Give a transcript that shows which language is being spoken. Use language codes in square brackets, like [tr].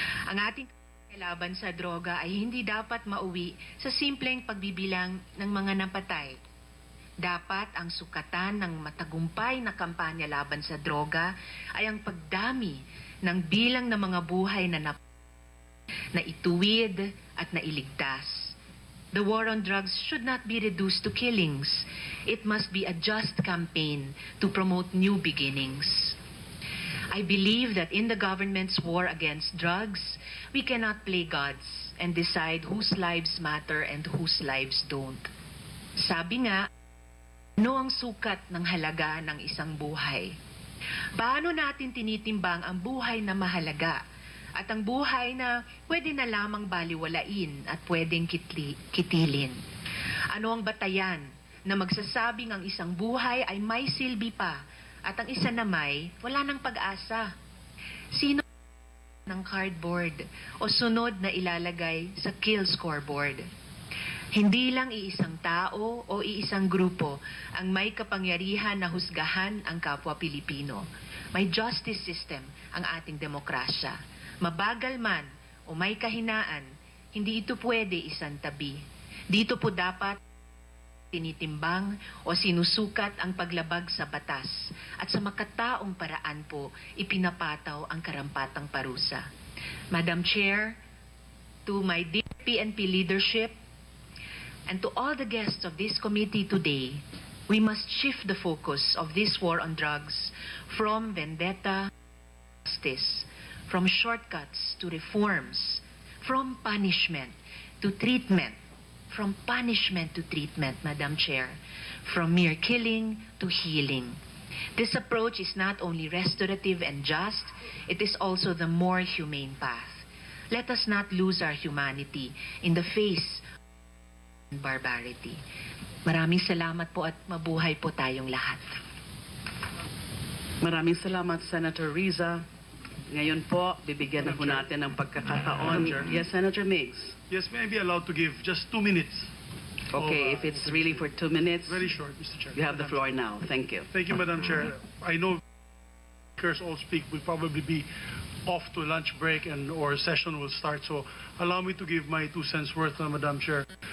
[tl] Ang ating laban sa droga ay hindi dapat mauwi sa simpleng pagbibilang ng mga napatay. Dapat ang sukatan ng matagumpay na kampanya laban sa droga ay ang pagdami ng bilang ng mga buhay na ituwid at nailigtas. [en] The war on drugs should not be reduced to killings. It must be a just campaign to promote new beginnings. I believe that in the government's war against drugs, we cannot play gods and decide whose lives matter and whose lives don't. [tl] Sabi nga, ano ang sukat ng halaga ng isang buhay? Paano natin tinitimbang ang buhay na mahalaga at ang buhay na pwede na lamang baliwalain at pwedeng kitilin? Ano ang batayan na magsasabing ang isang buhay ay may silbi pa at ang isa na wala ng pag-asa? Sino ng cardboard o sunod na ilalagay sa kill scoreboard? Hindi lang iisang tao o iisang grupo ang may kapangyarihan na husgahan ang kapwa Pilipino. May justice system ang ating demokrasya. Mabagal man o may kahinaan, hindi ito pwede isang tabi. Dito po dapat tinitimbang o sinusukat ang paglabag sa batas at sa makataong paraan po ipinapataw ang karampatang parusa. [en] Madam Chair, to my dear PNP leadership, and to all the guests of this committee today, We must shift the focus of this war on drugs from vendetta to justice, from shortcuts to reforms, from punishment to treatment, from punishment to treatment, Madam Chair, from mere killing to healing. This approach is not only restorative and just, it is also the more humane path. Let us not lose our humanity in the face of barbarity. [tl] Maraming salamat po at mabuhay po tayong lahat. Maraming salamat, Senator Riza. Ngayon po, bibigyan na po natin ng pagkakataon. [en] Yes, Senator Miggs. Yes, may I be allowed to give just 2 minutes? Okay, if it's really for 2 minutes, Very short, Mr. Chair. you have the floor now. Thank you. Thank you, Madam Chair. I know speakers all speak will probably be off to lunch break and or session will start, so allow me to give my 2 cents worth, Madam Chair.